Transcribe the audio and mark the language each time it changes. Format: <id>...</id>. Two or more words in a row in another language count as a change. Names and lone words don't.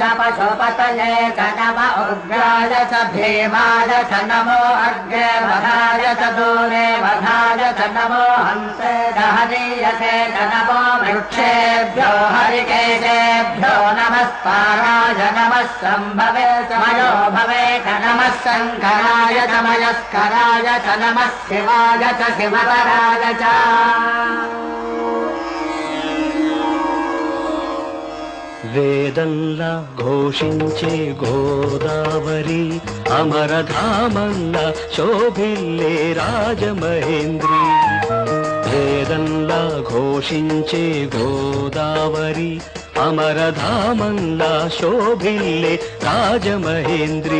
<sa>पशुपतये च नमः उग्राय च भीमाय च नमो अग्रे वधाय च दूरे वधाय च नमो हंसे दहनीयसे च नमो वृक्षेभ्यो हरिकेशेभ्यो नमः पाराय नमः सम्भवे च मयो भवे च नमः शङ्कराय च मयस्कराय च नमः शिवाय च शिवतराय च</sa> <te>వేదంలా ఘోషించే గోదావరి అమరధామంలా శోభిల్లే రాజమహేంద్రి. వేదంలా ఘోషించే గోదావరి అమరధామంలా శోభిల్లే రాజమహేంద్రి.</te>